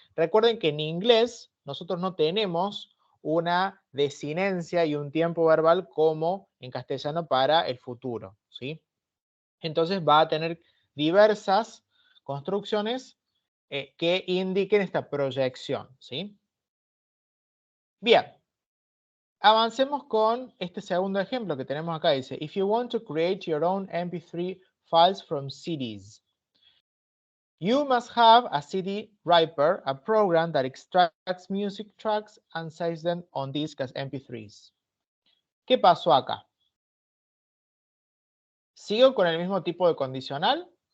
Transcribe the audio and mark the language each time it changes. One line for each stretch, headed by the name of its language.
Spanish: Recuerden que en inglés nosotros no tenemos una desinencia y un tiempo verbal como en castellano para el futuro, ¿sí? Entonces va a tener diversas construcciones que indiquen esta proyección, ¿sí? Bien, avancemos con este segundo ejemplo que tenemos acá. Dice,
English: if you want to create your own MP3 files from CDs, you must have a CD Wrapper, a program that extracts music tracks and saves them on disk as MP3s.
Spanish: ¿Qué pasó acá? ¿Sigo con el mismo tipo de condicional?